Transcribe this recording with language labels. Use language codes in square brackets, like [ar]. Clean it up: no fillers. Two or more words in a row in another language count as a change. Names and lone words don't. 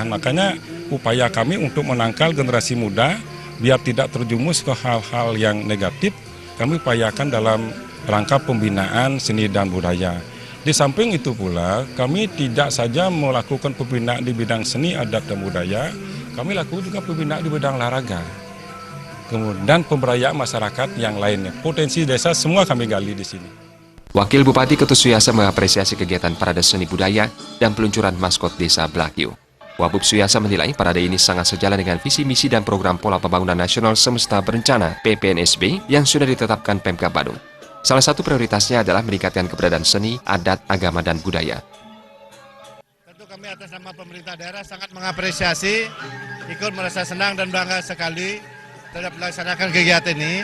[id] Makanya upaya kami untuk menangkal generasi muda biar tidak terjumus ke hal-hal yang negatif, kami upayakan dalam rangka pembinaan seni dan budaya. Di samping itu pula, kami tidak saja melakukan pembinaan di bidang seni, adat, dan budaya, kami lakukan juga pembinaan di bidang olahraga. Kemudian pemberdayaan masyarakat yang lainnya. Potensi desa semua kami gali di sini. Wakil Bupati Ketut Suyasa mengapresiasi kegiatan parade seni budaya dan peluncuran maskot Desa Blakio. Wabub Suyasa menilai parade ini sangat sejalan dengan visi misi dan program Pola Pembangunan Nasional Semesta Berencana (PPNSB) yang sudah ditetapkan Pemkab Badung. Salah satu prioritasnya adalah meningkatkan keberadaan seni, adat, agama, dan budaya. Tentu kami atas nama pemerintah daerah sangat mengapresiasi, ikut merasa senang dan bangga sekali terhadap melaksanakan kegiatan ini.